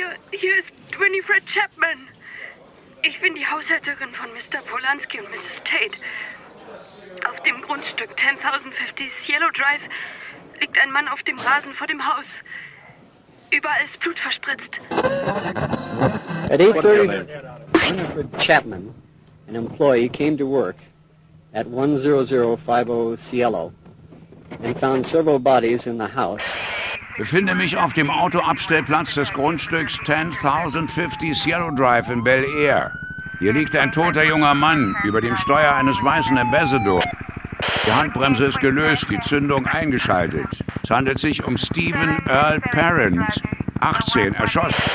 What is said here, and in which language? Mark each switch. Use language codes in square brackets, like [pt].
[de] Hier ist Winifred Chapman. Ich bin die Haushälterin von Mr. Polanski und Mrs. Tate. Auf dem Grundstück 10050 Yellow Drive liegt ein Mann auf dem Rasen vor dem Haus. Überall ist Blut verspritzt. [en] At 8:30, Winifred Chapman, an employee, came to work at 10050 Yellow and found several bodies in the house. [de] Ich befinde mich auf dem Autoabstellplatz des Grundstücks 10050 Yellow Drive in Bel Air. Hier liegt ein toter junger Mann über dem Steuer eines weißen Ambassador. Die Handbremse ist gelöst, die Zündung eingeschaltet. Es handelt sich um Stephen Earl Parent, 18, erschossen.